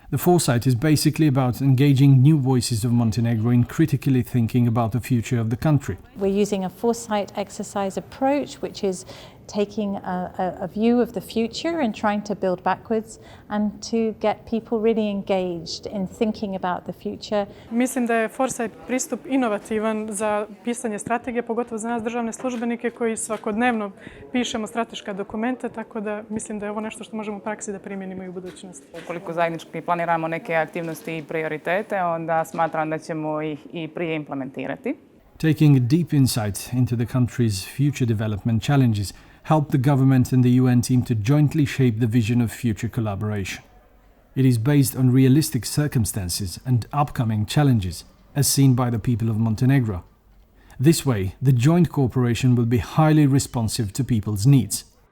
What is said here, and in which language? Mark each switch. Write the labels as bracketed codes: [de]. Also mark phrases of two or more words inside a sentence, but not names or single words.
[en] The Foresight is basically about engaging new voices of Montenegro in critically thinking about the future of the country. We're using a foresight exercise approach, which is taking a view of the future and trying to build backwards and to get people really engaged in thinking about the future. [sr] Mislim da je foresight pristup inovativan za pisanje strategije, pogotovo za nas državne službenike koji svakodnevno pišemo strateška dokumenta, tako da mislim da je ovo nešto što možemo u praksi da primjenimo i u budućnosti. Ukoliko zajednički planiramo neke aktivnosti i prioritete, onda smatram da ćemo ih i prije implementirati. [en] Taking a deep insight into the country's future development challenges helped the government and the UN team to jointly shape the vision of future collaboration. It is based on realistic circumstances and upcoming challenges, as seen by the people of Montenegro. This way, the joint cooperation will be highly responsive to people's needs.